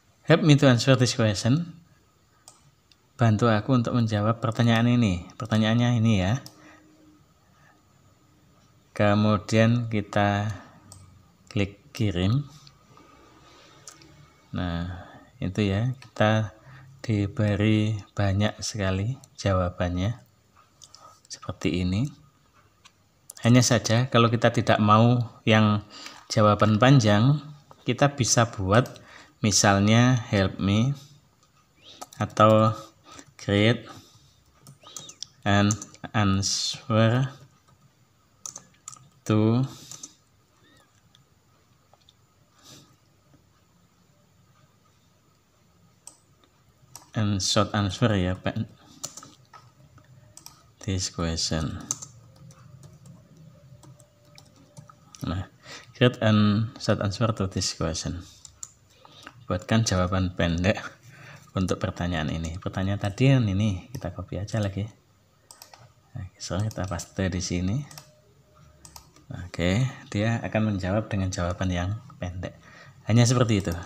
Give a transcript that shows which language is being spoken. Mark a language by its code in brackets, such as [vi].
[en] Help me to answer this question. [id] Bantu aku untuk menjawab pertanyaan ini. Pertanyaannya ini ya. Kemudian kita klik kirim. Nah, itu ya. Kita diberi banyak sekali jawabannya. Seperti ini. Hanya saja kalau kita tidak mau yang jawaban panjang, kita bisa buat misalnya [en] help me [id] atau [en] create an answer to and short answer [id] ya Pak, [en] this question. Nah, create an short answer to this question. [id] Buatkan jawaban pendek untuk pertanyaan ini. Pertanyaan tadi yang ini kita copy aja lagi. Nah, sekarang kita paste di sini. Nah, Oke, dia akan menjawab dengan jawaban yang pendek. Hanya seperti itu.